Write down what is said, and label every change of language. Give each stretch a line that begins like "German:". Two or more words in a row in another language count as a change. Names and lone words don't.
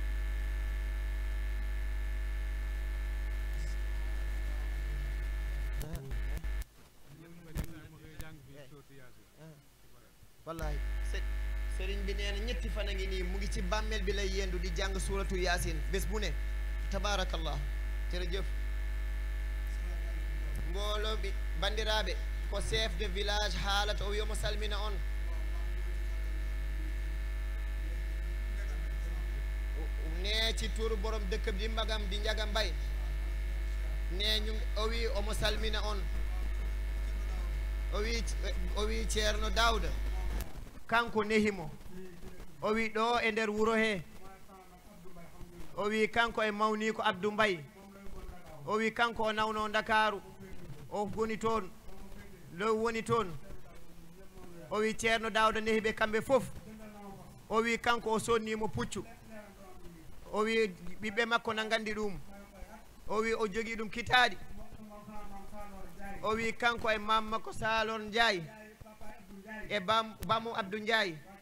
Wolof: wallaay sëriñ bi nee na ñetti fan a ngi nii mu ngi ci bàmmeel bi lay yendu di jàng suuratu yaasin bés bu ne tabaarakallah jërëjëf mbooloo bi
Fula: bandiraaɓe ko
French: chef de village
Fula: haalata o wiyomo salmina on
Wolof: ne ci turu borom dëkk bi di mbagam di njaga mbay ne ñu
Fula: o wi omo salmina on o wi Ceerno Daawda kanko nehimo o wi ɗo e nder wuro he o wi kanko e mawni ko Abdou Mbaye o wi kanko o nawno Ndakaaru o woni toon low woni toon o wi Ceerno Daawda nehiɓe kamɓe fof o wi kanko o sonnimo puccu o wi ɓiɓɓe makko na gandi ɗum o wi o jogii ɗum kitaaɗi o wi kanko e mam makko Salor Ndiaye e bamu Abdou Ndiaye